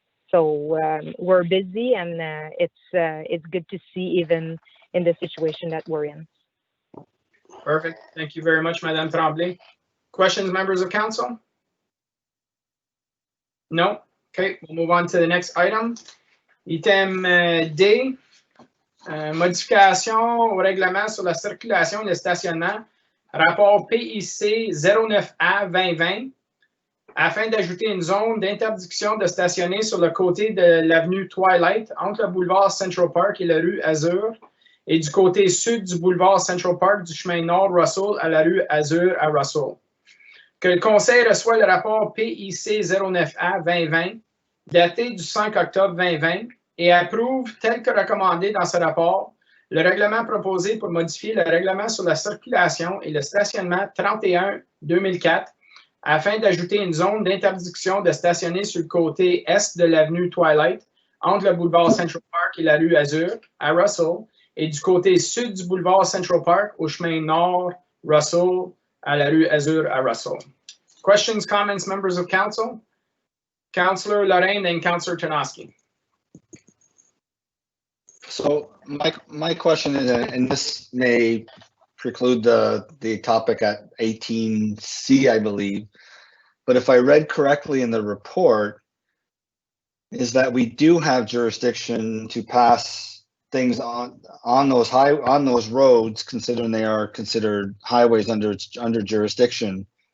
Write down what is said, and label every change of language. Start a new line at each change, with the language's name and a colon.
English: So we're busy, and it's good to see even in the situation that we're in. Perfect. Thank you very much, Madame Tremblay. Questions, members of council? No? Okay, we'll move on to the next item.
French: Item D, modification au règlement sur la circulation et le stationnement, rapport PIC 09A 2020, afin d'ajouter une zone d'interdiction de stationner sur le côté de l'avenue Twilight, entre le boulevard Central Park et la rue Azur, et du côté sud du boulevard Central Park du chemin Nord Russell à la rue Azur à Russell. Que le conseil reçoit le rapport PIC 09A 2020, daté du 5 octobre 2020, et approuve, tel que recommandé dans ce rapport, le règlement proposé pour modifier le règlement sur la circulation et le stationnement 31-2004, afin d'ajouter une zone d'interdiction de stationner sur le côté est de l'avenue Twilight, entre le boulevard Central Park et la rue Azur, à Russell, et du côté sud du boulevard Central Park, au chemin Nord Russell, à la rue Azur, à Russell.
English: Questions, comments, members of council? Councillor Lorraine and Councillor Tarnowski. So my question is, and this may preclude the topic at 18C, I believe, but if I read correctly in the report, is that we do have jurisdiction to pass things on those roads, considering they are considered highways under jurisdiction.